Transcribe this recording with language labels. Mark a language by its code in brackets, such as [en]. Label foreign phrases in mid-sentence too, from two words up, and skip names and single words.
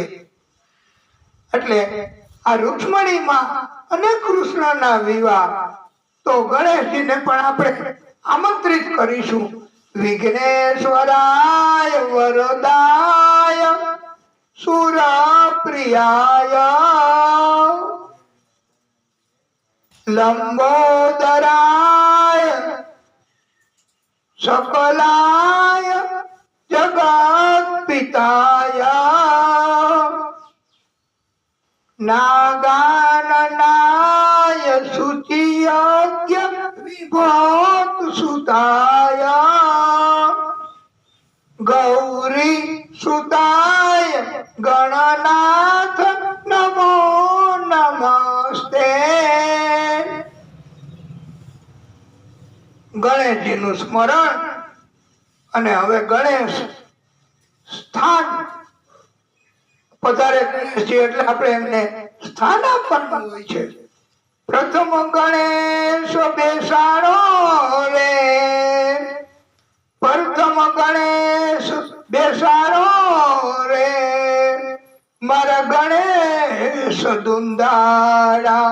[gu] એટલે આ રૂક્ષ્મણીમાં અને કૃષ્ણના વિવાહ તો ગણેશજીને પણ આપણે આમંત્રિત કરીશું. [sa] વિઘ્નેશ્વરાય વરદાય સુરપ્રિયાય લંબોદરાય सकलाय जगत पिताय नागाननाय शुचियज्ञ विभूत सुताय गौरी सुताय गणनाथ नमो नमस्ते। [gu] ગણેશજીનું સ્મરણ અને હવે ગણેશ સ્થાન પધારે ગણેશજી એટલે આપણે એમને સ્થાન આપવાનું હોય છે. પ્રથમ ગણેશ બેસાડો રે, પ્રથમ ગણેશ બેસાડો રે, મારા ગણેશ દુંદાળા.